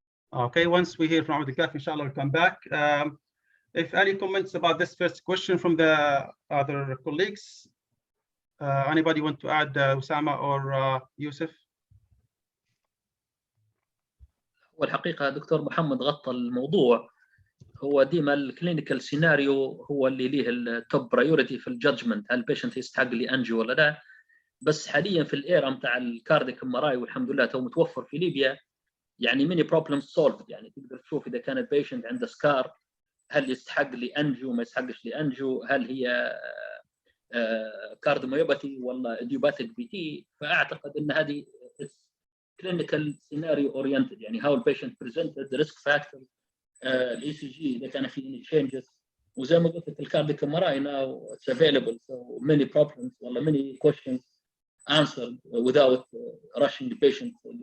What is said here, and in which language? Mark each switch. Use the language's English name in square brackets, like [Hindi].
[English] Okay, once we hear from Abdul Kafi, inshallah, we'll come back. If any comments about this first question from the other colleagues, anybody want to add, Usama or Yusuf? [Arabic] والحقيقة دكتور محمد غطى الموضوع. هو ديما الكلينيكال سيناريو هو اللي ليه التوب برايورتي في الجادجمنت، هل البيشنت يستحق لي انجيو ولا لا. بس حاليا في الايرا نتاع الكارديك MRI والحمد لله تو متوفر في ليبيا، يعني [English] Mini problem solved. [Arabic] يعني تقدر تشوف اذا كان البيشنت عنده سكار هل يستحق لي انجيو ما يستحقش لي انجيو، هل هي كارديوميوباثي ولا اديوباثيك بي تي. فاعتقد ان هذه [English] clinical scenario oriented، [Arabic] يعني [English] how the patient presented, the risk factor, الاي C G [Arabic] اذا كان في [English] any changes. [Arabic] وزي ما قلت [English] الكارديك MRI now it's available, so many problems ولا many questions answered without rushing the patient.